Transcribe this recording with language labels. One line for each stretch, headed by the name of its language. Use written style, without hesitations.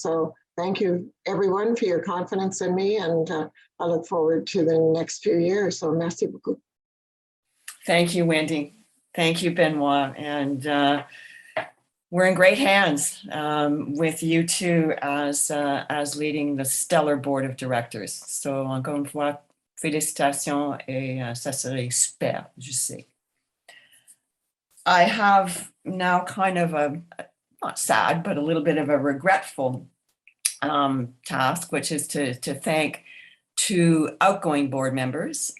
English: So thank you, everyone, for your confidence in me, and I look forward to the next few years.
French: So merci beaucoup.
English: Thank you, Wendy. Thank you, Benoit. And we're in great hands with you two as leading the stellar board of directors.
French: So encore une fois, félicitations et ça serait super, je sais.
English: I have now kind of a, not sad, but a little bit of a regretful task, which is to thank 2 outgoing board members.